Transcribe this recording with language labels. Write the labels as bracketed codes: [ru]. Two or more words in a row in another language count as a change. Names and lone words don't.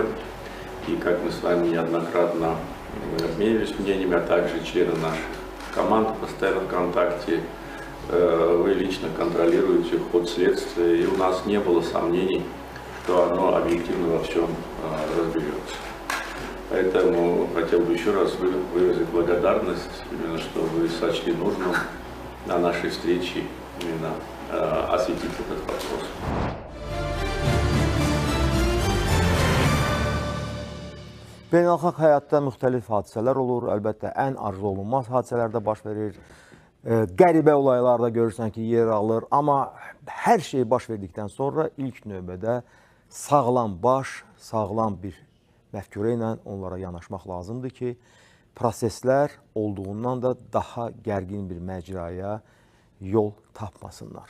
[ru] И как мы с вами неоднократно обменивались мнениями, а также члены наших команд постоянно в контакте, вы лично контролируете ход следствия, и у нас не было сомнений, что оно объективно во всем разберется. Поэтому хотел бы еще раз выразить благодарность, именно что вы сочли нужным на нашей встрече именно осветить этот вопрос. [az] Beynəlxalq həyatda müxtəlif hadisələr olur. Əlbəttə, ən arzu olunmaz hadisələr də baş verir. Qəribə olaylarda görürsən ki, yer alır. Amma hər şey baş verdikdən sonra ilk növbədə sağlam baş, sağlam bir məfkürə ilə onlara yanaşmaq lazımdır ki, proseslər olduğundan da daha gərgin bir məcraya yol tapmasınlar.